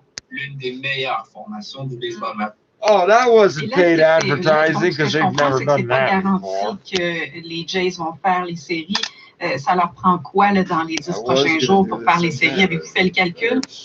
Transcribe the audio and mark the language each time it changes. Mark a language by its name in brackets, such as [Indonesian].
[French] L'une des meilleures formations du baseball majeur. [English] Oh, that wasn't paid advertising because they've never done that before. [French] C'est pas garanti que les Jays vont faire les séries. Ça leur prend quoi là, dans les 10 prochains jours pour faire les séries? Avez-vous fait le calcul?